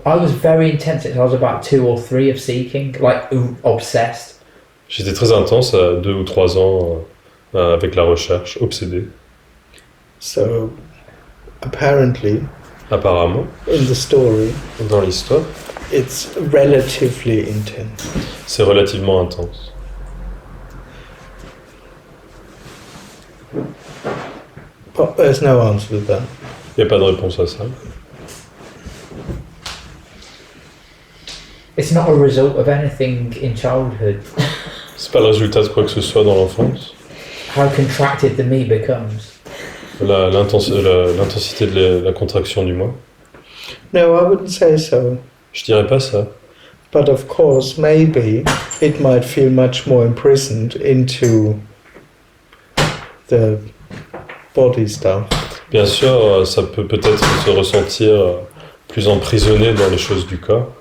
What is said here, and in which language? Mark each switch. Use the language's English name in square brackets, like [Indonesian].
[English] I was very intense since I was about 2 or 3 of seeking, like obsessed. [French] J'étais très intense à 2 ou 3 ans avec la recherche, obsédé. [English] so apparently, [French] Apparemment, [English] in the story, [French] dans l'histoire, [English] it's relatively intense. [French] c'est relativement intense. [English] But there's no answer to that. [French] Il n'y a pas de réponse à ça. [English] It's not a result of anything in childhood. [French] C'est pas le résultat de quoi que ce soit dans l'enfance. [English] How contracted the me becomes. [French] L'intensité de la contraction du moi. [English] No, I wouldn't say so. [French] Je dirais pas ça. [English] But of course, maybe it might feel much more imprisoned into the body stuff. [French] Bien sûr, ça peut peut-être se ressentir plus emprisonné dans les choses du corps.